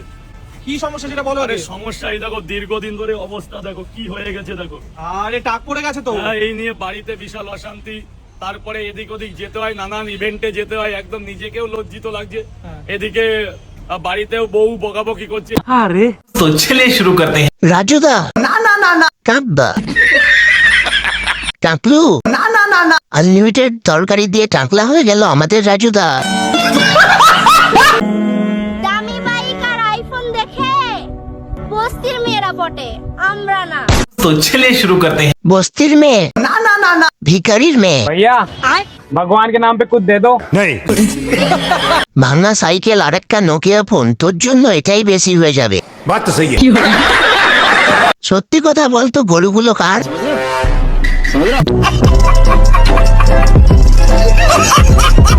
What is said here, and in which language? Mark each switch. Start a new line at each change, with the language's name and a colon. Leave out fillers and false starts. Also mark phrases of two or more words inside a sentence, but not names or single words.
Bangla: কি সমস্যা সেটা বলো। আরে সমস্যা এই দেখো, দীর্ঘদিন ধরে অবস্থা দেখো কি হয়ে গেছে দেখো। আরে টাক পড়ে গেছে তো। হ্যাঁ, এই নিয়ে বাড়িতে বিশাল অশান্তি। তারপরে এদিক ওদিক যেতে হয়, নানান ইভেন্টে যেতে হয়, একদম নিজেকেও লজ্জিত লাগছে। এদিকে বাড়িতেও বউ বকাবকি করছে।
Hindi: तो चलिए शुरू करते हैं।
Bangla: রাজুদা না না না না, কাঁদবা টাকলু না না না না, আনলিমিটেড তরকারি দিয়ে টাকলা হয়ে গেল আমাদের রাজুদা। দামি বাইক আর আইফোন দেখে বস্তির মেয়েরা পটে, আমরা না।
Hindi: तो चलिए शुरू करते हैं।
Bangla: বস্তির মেয়ে না না না না, ভিখারির মেয়ে।
Hindi: भैया भगवान के नाम पे कुछ दे दो।
Bangla: ভাঙা সাইকেল আর একটা নোকিয়া ফোন, তোর জন্য এটাই বেশি হয়ে যাবে। সত্যি কথা বলতো, গরুগুলো কার?